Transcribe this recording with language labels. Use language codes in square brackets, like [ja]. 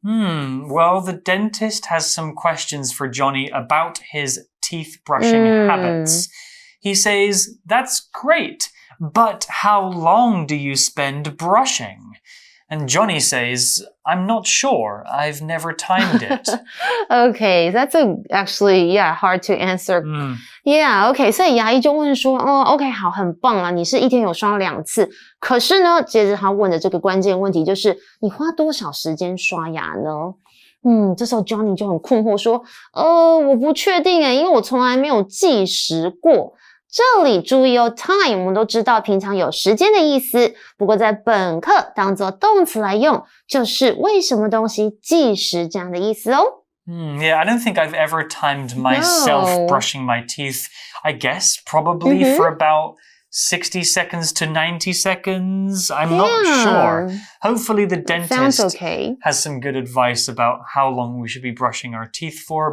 [en] Well, the dentist has some questions for Johnny about his teeth brushing habits. He says, That's great, but how long do you spend brushing? And Johnny says, I'm not sure. I've never timed it. Okay, that's actually, hard to answer. [zh] Yeah, okay, 所以牙医就问说OK, 好，很棒啊，你是一天有刷2次。可是呢，接着他问的这个关键问题就是，你花多少时间刷牙呢？这时候 Johnny 就很困惑说，我不确定因为我从来没有计时过。这里注意哦 time 我们都知道平常有时间的意思，不过在本课当作动词来用，就是为什么东西计时这样的意思哦。 [en] Yeah, I don't think I've ever timed myself brushing my teeth. I guess probably for about 60 seconds to 90 seconds. I'm not sure. Hopefully the dentist has some good advice about how long we should be brushing our teeth for.